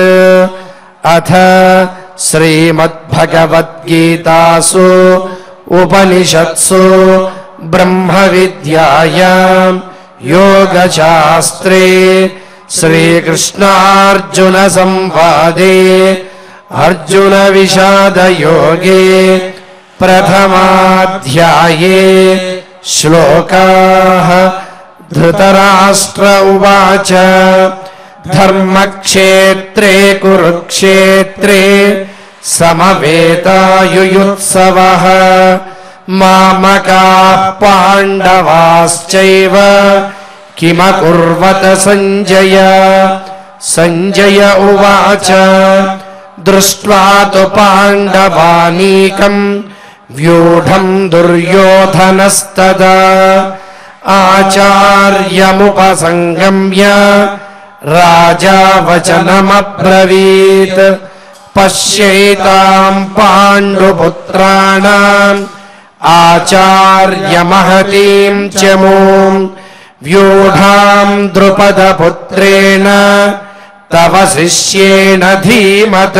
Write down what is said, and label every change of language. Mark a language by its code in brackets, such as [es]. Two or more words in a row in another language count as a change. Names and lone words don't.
[sa] अथ श्रीमद्भगवद्गीतासु उपनिषत्सु ब्रह्म विद्यायां योगशास्त्रे श्रीकृष्णार्जुन संवादे अर्जुन विषाद योगे प्रथमाध्याये श्लोकाः. धृतराष्ट्र उवाच धर्मक्षेत्रे कुरुक्षेत्रे समवेतायुयुत्सवः मामकाः पाण्डवाश्चैव किमकुर्वत सञ्जय. सञ्जय उवाच दृष्ट्वा तु पाण्डवानीकं व्यूढं दुर्योधनस्तदा आचार्यमुपसङ्गम्य राजा वचनमब्रवीत्. पश्यैतां पाण्डुपुत्राणां आचार्यमहतीं चमूं व्यूढां द्रुपदपुत्रेण तव शिष्येण धीमत.